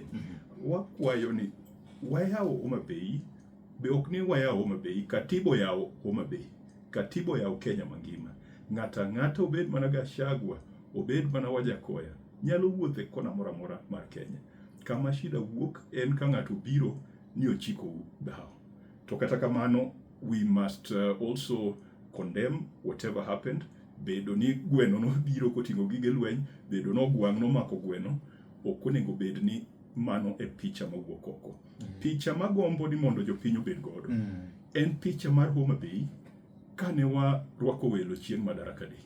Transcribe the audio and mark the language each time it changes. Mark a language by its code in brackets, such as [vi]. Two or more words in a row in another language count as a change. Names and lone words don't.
[luo] Wakwayo ni wayawo Homa Bay, be ok ni wayawo Homa Bay, katiba yawo Homa Bay. Katiba yawo Kenya mangima. Ng'ata obed mana Gachagua, obed mana Wajakoya, nyalo wuothe kona mora mora mar Kenya. Kama shida wuok en ka ng'ato biro ni ochiko dhao. To kata kamano, [en] we must also condemn whatever happened. [luo] Bedo ni gweno no biro koting'o gige lweny, bedo no gwang' no mako gweno, ok onego bed ni mano e picha mawuok oko. Picha magombo ni mondo jopiny obed godo en picha mar Homa Bay kane warwako welo chieng' Madaraka Day.